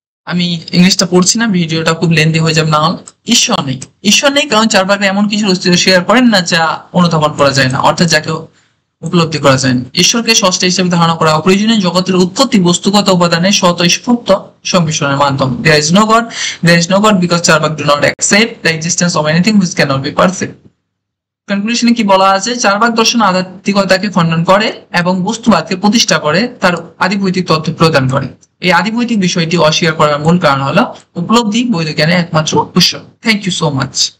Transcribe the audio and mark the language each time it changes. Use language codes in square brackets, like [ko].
[bn] আমি ইংলিশটা পড়ছি না, ভিডিওটা খুব লেন্দি হয়ে যাবে না হলে। ঈশ্বর নেই কারণ চারপাশে এমন কিছুর অস্তিত্ব স্বীকার করেন না যা অনুধাবন করা যায় না, অর্থাৎ যাকে উপলব্ধি করা যায় না। ঈশ্বরকে ষষ্ঠ হিসেবে ধারণা করা অপ্রয়োজনীয়। জগতের উৎপত্তি বস্তুগত উপাদানের স্বতঃস্ফূর্ত সংমিশ্রণের মাধ্যমে। [en] There is no God because Charvaka do not accept the existence of anything which cannot be perceived. [bn] কনক্লুশনে কি বলা আছে? চারবাক দর্শন আধ্যাত্মিকতাকে খণ্ডন করে এবং বস্তুবাদকে প্রতিষ্ঠা করে, তার আদিভৌতিক তথ্য প্রদান করে। এই আদিভৌতিক বিষয়টি অস্বীকার করার মূল কারণ হলো উপলব্ধি বৈধ জ্ঞানের একমাত্র উৎস। [en] Thank you so much.